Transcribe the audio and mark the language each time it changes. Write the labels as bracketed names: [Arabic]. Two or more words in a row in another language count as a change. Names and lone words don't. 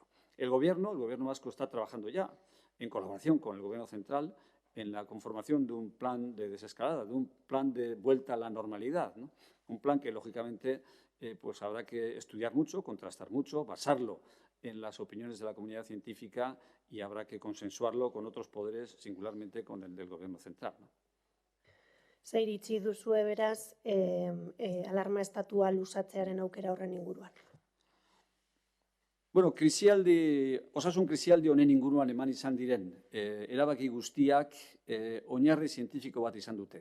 [Spanish] El Gobierno vasco está trabajando ya, en colaboración con el Gobierno central, en la conformación de un plan de desescalada, de un plan de vuelta a la normalidad, ¿no? Un plan que, lógicamente, pues habrá que estudiar mucho, contrastar mucho, basarlo en las opiniones de la comunidad científica y habrá que consensuarlo con otros poderes, singularmente con el del Gobierno central, ¿no? [Basque] Ze iritzi duzue beraz alarma estatua luzatzearen aukera horren inguruan? Bueno, osasun krisialdi honen inguruan eman izan diren erabaki guztiak oinarri zientifiko bat izan dute.